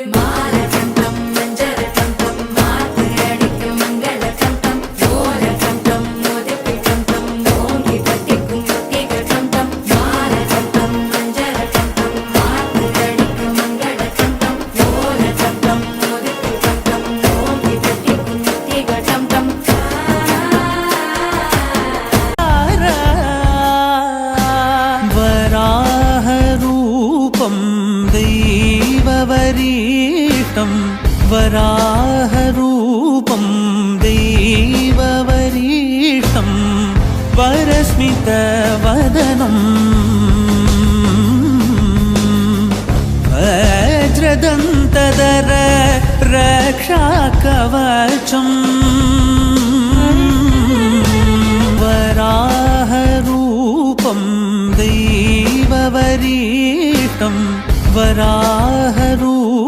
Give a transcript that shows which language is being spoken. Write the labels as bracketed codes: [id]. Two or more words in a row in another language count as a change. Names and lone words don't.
[ta] மால டம் டம் மஞ்சள் டம் டம் மாத்து அடிக்கும் மங்கள டம் டம் ஓல டம் டம் மோதிப்பி டம் டம் ஓங்கி பட்டிக்கும் முட்டிக டம் டம் மால டம் டம் மஞ்சள் டம் டம் மாத்து அடிக்கும் மங்கள டம் டம் ஓல டம் டம் மோதிப்பி டம் டம் ஓங்கி பட்டிக்கும் முட்டிக டம் டம். [sa] वराहरूपं दैववरीष्टं वराहरूपं दैववरीष्टं वरस्मितवदनं वज्रदन्तधर रक्षाकवचम् वराहरूपं दैववरीष्टं वराहरूपं